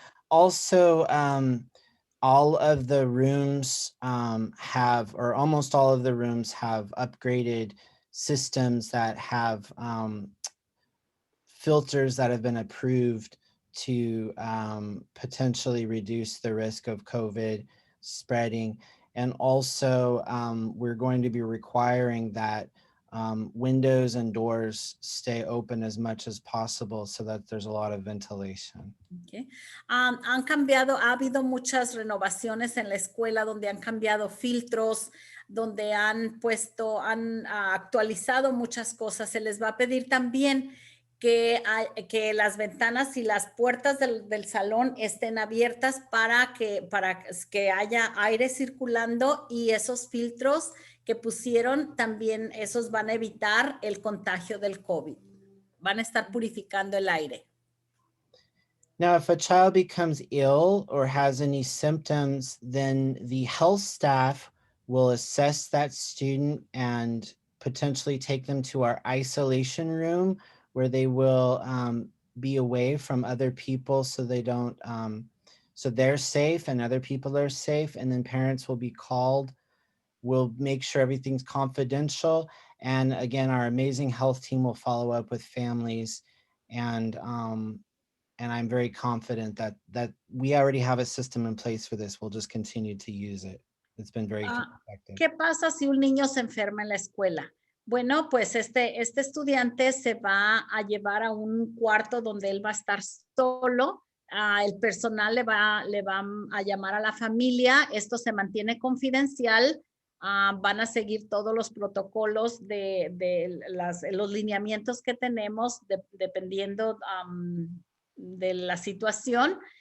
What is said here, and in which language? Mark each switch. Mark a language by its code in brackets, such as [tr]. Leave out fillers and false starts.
[en] Also, all of the rooms have, or almost all of the rooms have upgraded systems that have filters that have been approved to potentially reduce the risk of COVID spreading. And also, we're going to be requiring that windows and doors stay open as much as possible so that there's a lot of ventilation. Okay. [es] Ha habido muchas renovaciones en la escuela donde han cambiado filtros, donde han actualizado muchas cosas. Se les va a pedir también que las ventanas y las puertas del salón estén abiertas para que haya aire circulando, y esos filtros que pusieron también, esos van a evitar el contagio del COVID. Van a estar purificando el aire. [en] Now, if a child becomes ill or has any symptoms, then the health staff will assess that student and potentially take them to our isolation room, where they will be away from other people so they don't, so they're safe and other people are safe, and then parents will be called. We'll make sure everything's confidential. And again, our amazing health team will follow up with families, and I'm very confident that we already have a system in place for this. We'll just continue to use it. It's been very effective. [es] ¿Qué pasa si un niño se enferma en la escuela? Bueno, pues este estudiante se va a llevar a un cuarto donde él va a estar solo. El personal le va a llamar a la familia. Esto se mantiene confidencial. Van a seguir todos los protocolos de los lineamientos que tenemos dependiendo de la situación.